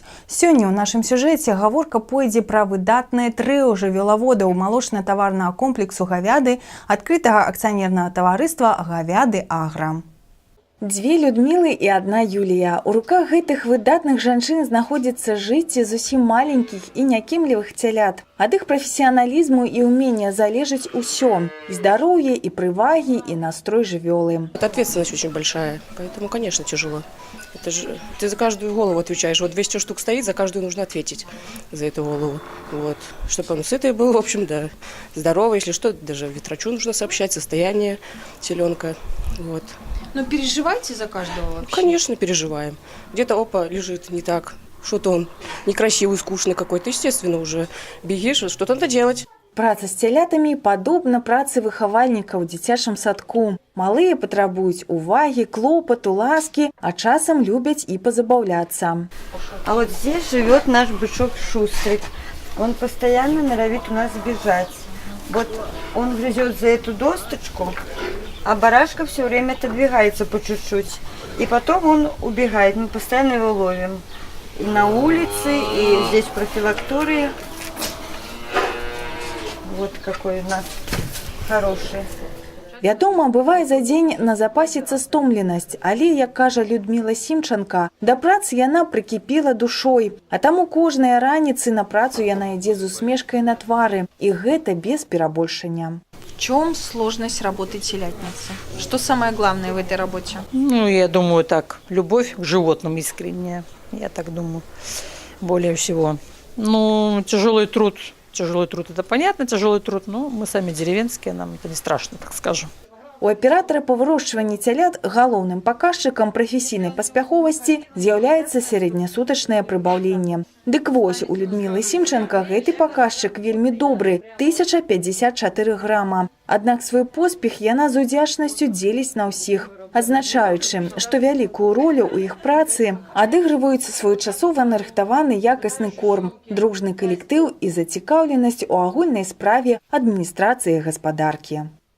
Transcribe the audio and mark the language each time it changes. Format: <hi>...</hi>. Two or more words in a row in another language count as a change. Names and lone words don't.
<be>Сёння ў нашым сюжэце гаворка пойдзе пра выдатнае трыо жывёлаводаў малочна-таварнага комплексу «Гавяды» адкрытага акцыянернага таварыства «Гавяды Агра». Дзве Людмілы і адна Юлія. У руках гэтых выдатных жанчын знаходзіцца жыцце зусім маленькіх і някемлівых цялят. Ад іх прафесіяналізму і ўмення залежыць усё. І здароўе, і прывагі, і настрой жывёлы.</be> <ru>Ответственность очень большая, поэтому, конечно, тяжело. Это же ты за каждую голову отвечаешь. Вот 200 штук стоит, за каждую нужно ответить за эту голову. Вот. Чтобы он сытый был, в общем, да, здоровый. Если что, даже ветрачу нужно сообщать, состояние теленка. Вот. Но переживаете за каждого вообще? Конечно, переживаем. Где-то, опа, лежит не так. Что-то он некрасивый, скучный какой-то. Естественно, уже бегишь, что-то надо делать.</ru> <be>Праца з цялятамі падобна працы выхавальніка ў дзіцячым садку. Малыя патрабуюць увагі, клопату, ласкі, а часам любяць і пазабаўляцца.</be> <ru>А вот здесь живет наш бычок Шустрик. Он постоянно норовит у нас бежать. Вот он грызет за эту досточку, а барашка все время отодвигается по чуть-чуть. И потом он убегает, мы постоянно его ловим. И на улице, и здесь в профилактории. Вот какой у нас хороший.</ru> <be>Вядома, бывае за дзень назапасіцца стомленасць, але, як кажа Людміла Сімчанка, да працы яна прыкіпела душой. А таму кожныя раніцы на працу яна ідзе з усмешкай на твары. І гэта без перабольшання.</be> <ru>В чем сложность работы телятницы? Что самое главное в этой работе? Ну, я думаю, так, любовь к животным искренняя, я так думаю, более всего. Ну, тяжелый труд это понятно, тяжелый труд, но мы сами деревенские, нам это не страшно, так скажем.</ru> <be>У аператара па вырошчванні цялят галоўным паказчыкам прафесійнай паспяховасці з'яўляецца сярэднясутачнае прыбаўленне. Дык вось, у Людмілы Сімчанка гэты паказчык вельмі добры – 1054 грама. Аднак свой поспех яна з удзячнасцю дзеліць на ўсіх, адзначаючы, што вялікую ролю ў іх працы адыгрываюць своечасова нарыхтаваны якасны корм, дружны калектыў і зацікаўленасць у агульнай справе адміністрацыі гаспадаркі.</be>